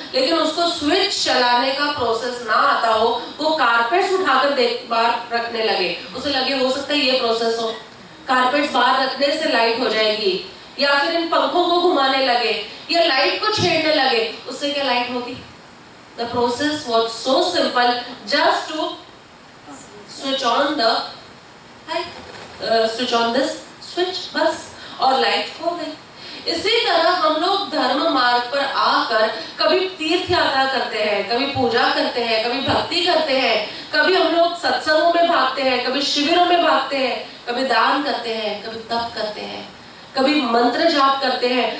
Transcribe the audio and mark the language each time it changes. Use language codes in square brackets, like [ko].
[hi] लेकिन उसको स्विच चलाने का प्रोसेस ना आता हो, वो कारपेट्स उठाकर बाहर रखने लगे, उसे लगे हो सकता है ये प्रोसेस हो, कारपेट्स बाहर रखने से लाइट हो जाएगी, या फिर इन पंखों को घुमाने लगे या लाइट को छेड़ने लगे, उससे क्या लाइट होगी? [en] The process was so simple, just to switch on the light, switch on this switch, [hi] बस, और लाइट हो गई। इसी तरह हम लोग धर्म मार्ग पर आकर कभी तीर्थ यात्रा करते हैं, कभी पूजा करते हैं, कभी भक्ति करते हैं, कभी हम लोग सत्संगों में भागते हैं, कभी शिविरों में भागते हैं, कभी दान करते हैं, कभी तप करते हैं, कभी मंत्र जाप करते हैं।